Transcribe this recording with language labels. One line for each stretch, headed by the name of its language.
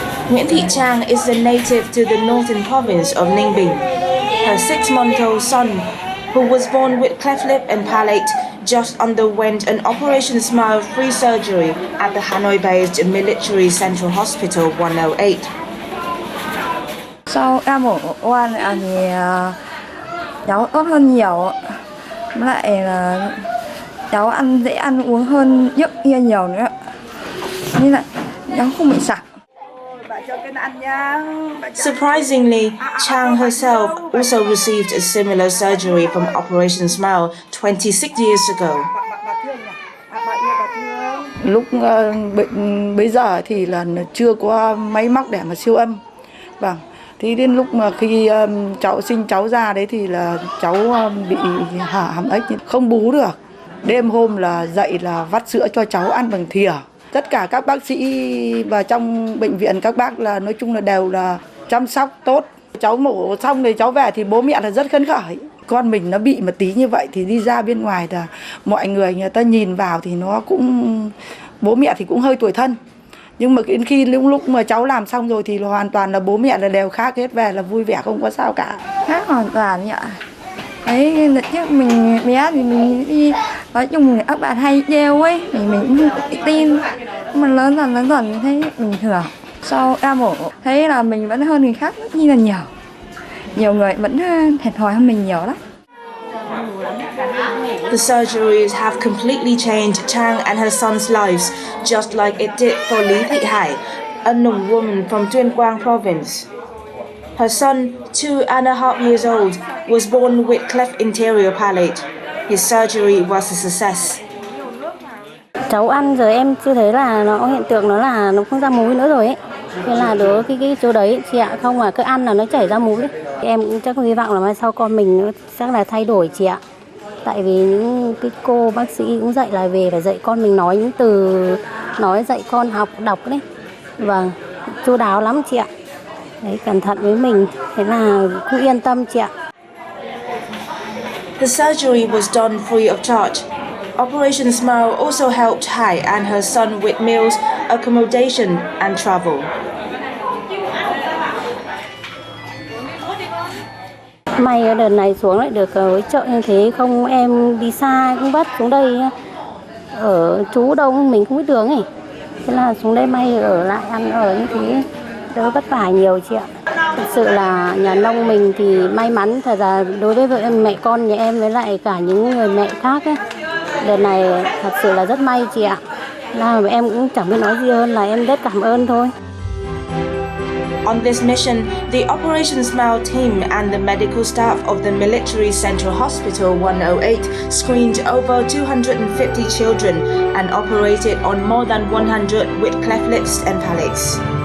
English: Nguyễn Thị Trang is a native to the northern province of Ninh Bình. Her 6-month-old son, who was born with cleft lip and palate, just underwent an Operation Smile free surgery at the Hanoi-based Military Central Hospital 108.
Vietnamese: Sau em mổ oan thì cháu tốt hơn nhiều, lại là cháu ăn dễ ăn uống hơn trước kia nhiều nữa, nên là cháu không bị sặc.
English: Surprisingly, Chang herself also received a similar surgery from Operation Smile 26 years ago.
Vietnamese: Lúc bệnh bây giờ thì là chưa có máy móc để mà siêu âm. Vâng. Thì đến lúc mà khi cháu sinh cháu ra đấy thì là cháu bị hàm ếch không bú được. Đêm hôm là dậy là vắt sữa cho cháu ăn bằng thìa. Tất cả các bác sĩ và trong bệnh viện các bác là nói chung là đều là chăm sóc tốt. Cháu mổ xong thì cháu về thì bố mẹ là rất phấn khởi. Con mình nó bị một tí như vậy thì đi ra bên ngoài là mọi người ta nhìn vào thì nó cũng, bố mẹ thì cũng hơi tủi thân. Nhưng mà khi lúc mà cháu làm xong rồi thì hoàn toàn là bố mẹ là đều khác hết, về là vui vẻ không có sao cả. Khác hoàn toàn nhỉ. Đấy, lần trước mình bé thì mình đi, nói chung là các bạn hay trêu ấy, thì mình cũng không tin. Nhưng mà lớn dần thấy bình thường. Sau em mổ thấy là mình vẫn hơn người khác rất là nhiều. Nhiều người vẫn thiệt thòi hơn mình nhiều lắm.
English: The surgeries have completely changed Chang and her son's lives, just like it did for Lý Thị Hải, a Nùng woman from Tuyên Quang province. Her son, 2.5 years old, was born with cleft interior palate. His surgery was a success.
Vietnamese: Cháu ăn rồi em chưa thấy là nó hiện tượng nó không ra múi nữa rồi ấy. Thế là đối cái chỗ đấy chị ạ, không mà cứ ăn là nó chảy ra múi. Em cũng chắc hy vọng là mai sau con mình chắc là thay đổi chị ạ. Tại vì những cái cô bác sĩ cũng dạy là về phải dạy con mình nói những từ, nói dạy con học đọc đấy. Vâng, chu đáo lắm chị ạ. Đấy, cẩn thận với mình, thế là cứ yên tâm chị ạ.
English: The surgery was done free of charge. Operation Smile also helped Hai and her son with meals, accommodation and travel.
Vietnamese: May ở đợt này xuống lại được hỗ trợ như thế, không em đi xa cũng vất xuống đây ở trú đâu mình không biết đường ấy. Thế là xuống đây may ở lại ăn ở như thế đỡ vất vả nhiều chị ạ. Thực sự là nhà nông mình thì may mắn, thật ra đối với mẹ con nhà em với lại cả những người mẹ khác ấy, đợt này thật sự là rất may chị ạ. Là em cũng chẳng biết nói gì hơn là em rất cảm ơn thôi.
English: On this mission, the Operation Smile team and the medical staff of the Military Central Hospital 108 screened over 250 children and operated on more than 100 with cleft lips and palates.